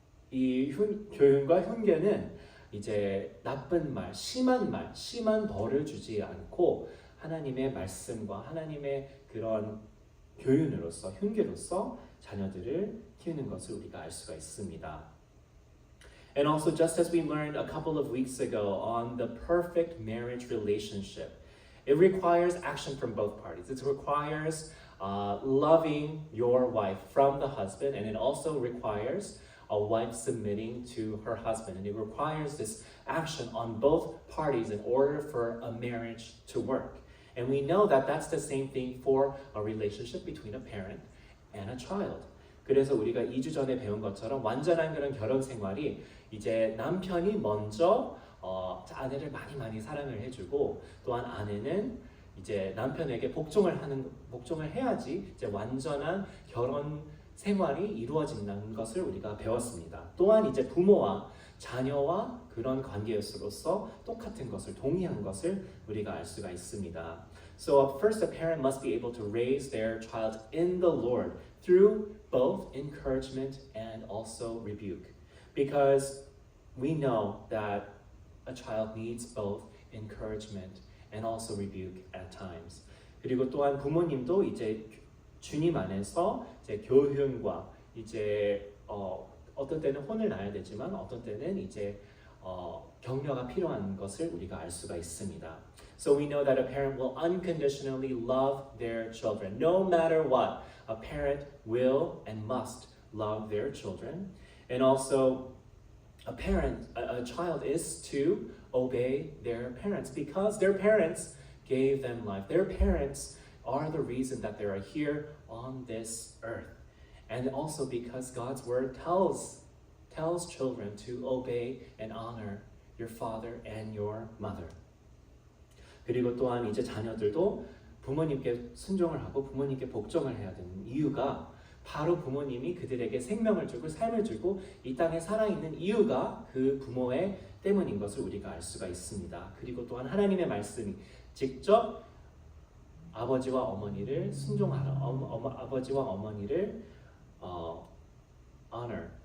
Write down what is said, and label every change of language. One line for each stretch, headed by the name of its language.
Korean: 교훈과 훈계는 이제 나쁜 말, 심한 벌을 주지 않고 하나님의 말씀과 하나님의 그런 교훈으로서 훈계로서 자녀들을 키우는 것을 우리가 알 수가 있습니다.
English: And also, just as we learned a couple of weeks ago on the perfect marriage relationship, it requires action from both parties. It requires loving your wife from the husband, and it also requires a wife submitting to her husband. And it requires this action on both parties in order for a marriage to work. And we know that that's the same thing for a relationship between a parent and a child.
Korean: 그래서 우리가 2주 전에 배운 것처럼 완전한 그런 결혼 생활이 이제 남편이 먼저 아내를 많이 사랑을 해주고 또한 아내는 이제 남편에게 복종을 해야지 이제 완전한 결혼 생활이 이루어진다는 것을 우리가 배웠습니다. 또한 이제 부모와 자녀와 그런 관계로서 똑같은 것을 동의한 것을 우리가 알 수가 있습니다.
English: So first, a parent must be able to raise their child in the Lord through both encouragement and also rebuke. Because we know that a child needs both encouragement and also rebuke at times.
Korean: 그리고 또한 부모님도 이제 주님 안에서 이제 교훈과 이제 어떤 때는 혼을 나야 되지만 어떤 때는 이제 격려가 필요한 것을 우리가 알 수가 있습니다.
English: So we know that a parent will unconditionally love their children. No matter what, a parent will and must love their children. And also, a child is to obey their parents because their parents gave them life. Their parents are the reason that they are here on this earth. And also because God's word tells children to obey and honor your father and your mother.
Korean: 그리고 또한 이제 자녀들도 부모님께 순종을 하고 부모님께 복종을 해야 되는 이유가 바로 부모님이 그들에게 생명을 주고 삶을 주고 이 땅에 살아있는 이유가 그 부모의 때문인 것을 우리가 알 수가 있습니다. 그리고 또한 하나님의 말씀이 직접 아버지와 어머니를 순종하라, 아버지와 어머니를 honor